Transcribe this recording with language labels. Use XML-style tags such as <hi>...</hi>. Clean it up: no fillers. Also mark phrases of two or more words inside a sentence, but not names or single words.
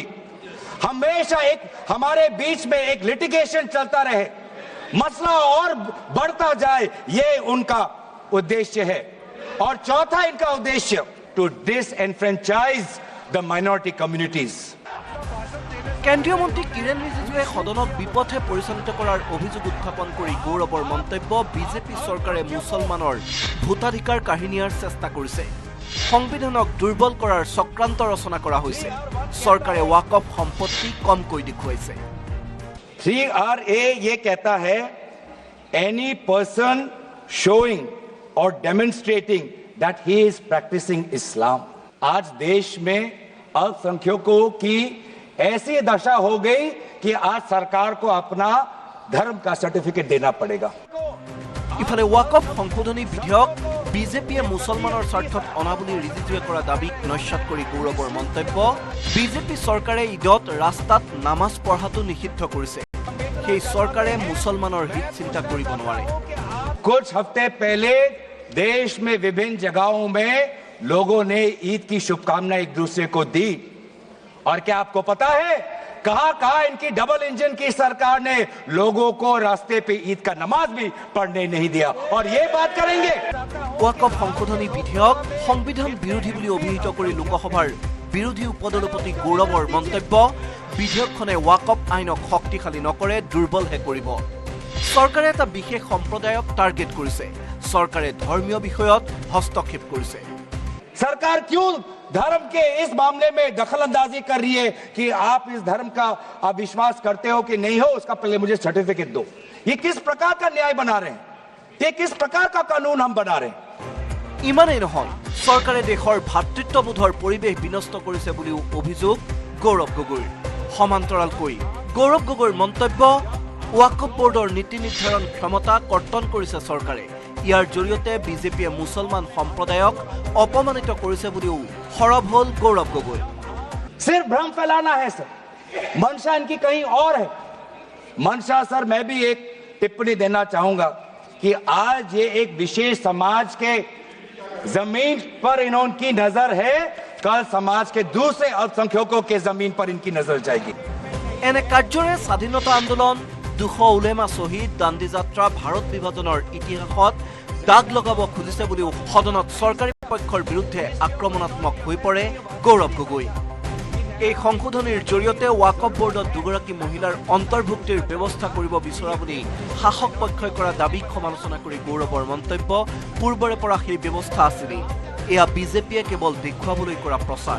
<hi>हमेशा एक हमारे बीच में एक लिटिगेशन चलता रहे, मसला और बढ़ता जाए, ये उनका उद्देश्य है। और चौथा इनका उद्देश्य</hi> <en>to disenfranchise the minority communities.</en> <as>কেন্দ্ৰীয় মন্ত্ৰী কিৰেণ ৰিজিজুৱে সদনক বিপথে পৰিচালিত কৰাৰ অভিযোগ উত্থাপন কৰি গৌৰৱৰ মন্তব্য, বিজেপি চৰকাৰে মুছলমানৰ ভোটাধিকাৰ কাঢ়িনিয়াৰ চেষ্টা কৰিছে। সংবিধানক দুৰ্বল কৰাৰ চক্ৰান্ত ৰচনা কৰা হৈছে। চৰকাৰে ৱাকফ সম্পত্তি কমকৈ দেখুৱাইছে।</as> <en>3RA</en> <hi>ये कहता है</hi> <en>any person showing or demonstrating that he is practicing Islam।</en> <hi>आज देश में अल्पसंख्यकों की ऐसी दशा हो गई कि आज सरकार को अपना धर्म का सर्टिफिकेट देना पड़ेगा।</hi> <as>ইফালে ৱাকফ সংশোধনী বিধেয়ক বিজেপিয়ে মুছলমানৰ স্বাৰ্থত অনা বুলি ৰিজিজুৱে কৰা দাবীক নস্যাৎ কৰি গৌৰৱৰ মন্তব্য, বিজেপি চৰকাৰে ঈদত ৰাস্তাত নামাজ পঢ়াটো নিষিদ্ধ কৰিছে। সেই চৰকাৰে মুছলমানৰ হিত চিন্তা কৰিব নোৱাৰে।</as> <hi>कुछ हफ्ते पहले देश में विभिन्न जगहों में लोगों ने ईद की शुभकामनाएं एक दूसरे को दी। और क्या आपको पता है कहां इनकी</hi> <en>double engine</en> <hi>की सरकार ने लोगों को रास्ते पे ईद का नमाज भी पढ़ने नहीं दिया। और ये बात करेंगे।</hi> <as>ৱাকফ সংশোধনী বিধেয়ক সংবিধান বিৰোধী বুলি অভিহিত কৰি লোকসভাৰ বিৰোধী উপদলপতি গৌৰৱৰ মন্তব্য, বিধেয়কখনে ৱাকফ আইনক শক্তিশালী নকৰে, দুৰ্বলহে কৰিব। চৰকাৰে এটা বিশেষ সম্প্ৰদায়ক টাৰ্গেট কৰিছে। চৰকাৰে ধৰ্মীয় বিষয়ত হস্তক্ষেপ কৰিছে।</as> <hi>सरकार क्यों धर्म के इस मामले में दखलंदाजी कर रही है कि आप इस धर्म का आप विश्वास करते हो कि नहीं हो, उसका पहले मुझे सर्टिफिकेट दो। ये किस प्रकार का न्याय बना रहे हैं? ये किस प्रकार का कानून हम बना रहे हैं?</hi> <as>ইমানেই নহয়, চৰকাৰে দেশৰ ভাতৃত্ববোধৰ পৰিৱেশ বিনষ্ট কৰিছে বুলিও অভিযোগ গৌৰৱ গগৈৰ। সমান্তৰালকৈ গৌৰৱ গগৈৰ মন্তব্য, ৱাকফ বোৰ্ডৰ নীতি নিৰ্ধাৰণ ক্ষমতা কৰ্তন কৰিছে চৰকাৰে। ইয়াৰ জৰিয়তে বিজেপিয়ে মুছলমান সম্প্ৰদায়ক অপমানিত কৰিছে বুলিও সৰব হ'ল গৌৰৱ গগৈ।</as> <hi>सिर्फ भ्रम फैलाना है सर, मंशा इनकी कहीं और है। मंशा सर, मैं भी एक टिप्पणी देना चाहूंगा कि आज ये एक विशेष समाज के जमीन पर इनकी नजर है, कल समाज के दूसरे अल्पसंख्यकों के जमीन पर इनकी नजर जाएगी।</hi> <as>এনে কাৰ্যৰে স্বাধীনতা আন্দোলন, 200 উলেমা শ্বহীদ, দাণ্ডী যাত্ৰা, ভাৰত বিভাজনৰ ইতিহাসত দাগ লগাব খুজিছে বুলিও সদনত চৰকাৰী পক্ষৰ বিৰুদ্ধে আক্ৰমণাত্মক হৈ পৰে গৌৰৱ গগৈ। এই সংশোধনীৰ জৰিয়তে ৱাকফ বোৰ্ডত দুগৰাকী মহিলাৰ অন্তৰ্ভুক্তিৰ ব্যৱস্থা কৰিব বিচৰা বুলি শাসক পক্ষই কৰা দাবীক সমালোচনা কৰি গৌৰৱৰ মন্তব্য, পূৰ্বৰে পৰা সেই ব্যৱস্থা আছিলেই, এয়া বিজেপিয়ে কেৱল দেখুৱাবলৈ কৰা প্ৰচাৰ।</as>